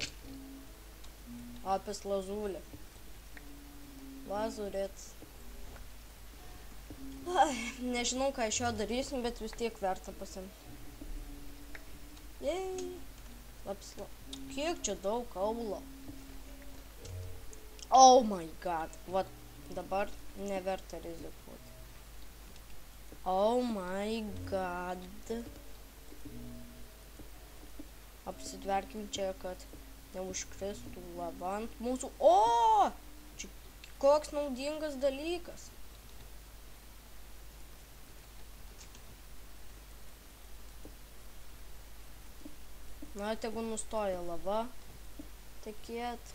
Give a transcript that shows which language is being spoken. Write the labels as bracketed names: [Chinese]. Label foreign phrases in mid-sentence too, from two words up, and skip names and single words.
[Lithuanian] Lapis lazuli. Lazurits. Nežinau, ką iš jo darysim, bet vis tiek verta pasimti. Jei. Lapis lazuli. Kiek čia daug kaulo. [English] Oh my god. [Lithuanian] Vat dabar neverta rizikuoti. [English] Oh my god. [Lithuanian] Apsitverkim čia, kad neužkristų lava ant mūsų. O! Čia koks naudingas dalykas. Na, tegu nustoja lava tekėt.